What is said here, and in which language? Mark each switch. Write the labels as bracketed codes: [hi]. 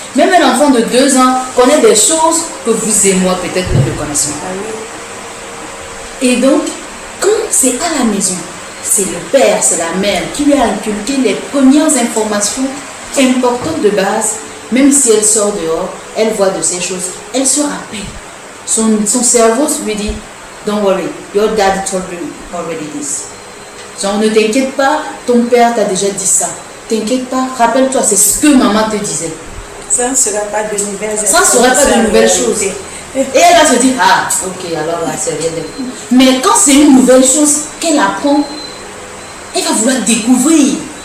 [fr] Même un enfant de 2 ans connaît des choses que vous et moi peut-être nous ne connaissons pas. Et donc, quand c'est à la maison, c'est le père, c'est la mère qui lui a inculqué les premières informations importante de base, même si elle sort dehors, elle voit de ces choses, elle se rappelle. Son cerveau lui dit, [en] don't worry, your dad told you already this. [fr] Genre, ne t'inquiète pas, ton père t'a déjà dit ça. T'inquiète pas, rappelle-toi, c'est ce que maman te disait. Ça ne sera pas de nouvelles choses. Ça ne sera pas de nouvelles choses. Et elle va se dire, ah, ok, alors là, c'est rien de... Mais quand c'est une nouvelle chose qu'elle apprend, elle va vouloir découvrir.